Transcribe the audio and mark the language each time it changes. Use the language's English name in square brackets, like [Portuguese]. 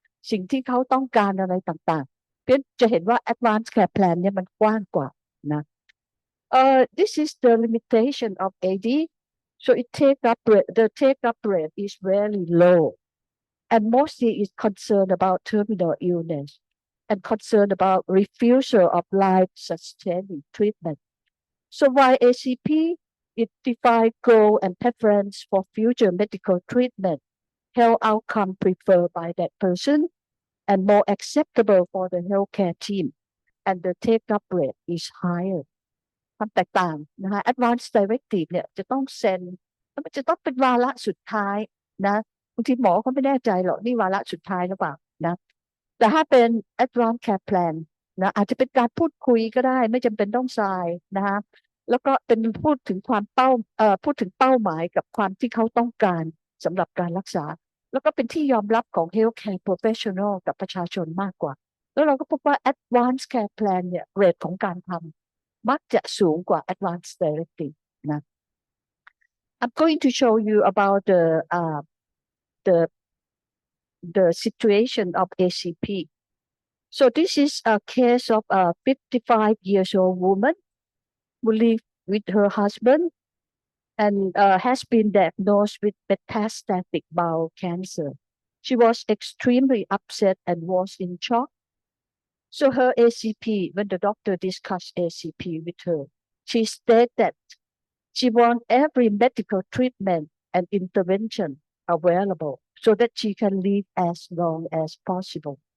[Thai] สิ่งที่เขาต้องการอะไรต่างๆเพื่อจะเห็นว่า Advance Care Plan เนี่ยมันกว้างกว่านะ [English] this is the limitation of AD so the take up rate is very low and mostly is concerned about terminal illness and concerned about refusal of life-sustaining treatment. So while ACP, it defines goal and preference for future medical treatment, health outcome preferred by that person, and more acceptable for the healthcare team, and the take-up rate is higher. [Thai] ความแตกต่างนะคะ Advance Directive เนี่ยจะต้องเซ็นแล้วมันจะต้องเป็นวาระสุดท้ายนะบางทีหมอเขาไม่แน่ใจหรอกนี่วาระสุดท้ายหรือเปล่านะแต่ถ้าเป็น Advance Care Plan นะอาจจะเป็นการพูดคุยก็ได้ไม่จำเป็นต้องทรายนะคะแล้วก็เป็นพูดถึงความพูดถึงเป้าหมายกับความที่เขาต้องการสำหรับการรักษาแล้วก็เป็นที่ยอมรับของ healthcare professional กับประชาชนมากกว่าแล้วเราก็พบว่า advanced care plan เนี่ยเรทของการทำมักจะสูงกว่า advanced directive นะ [English] I'm going to show you about the the situation of ACP. So this is a case of a 55 years old woman who lives with her husband and has been diagnosed with metastatic bowel cancer. She was extremely upset and was in shock. So her ACP, when the doctor discussed ACP with her, she stated that she wants every medical treatment and intervention available so that she can live as long as possible.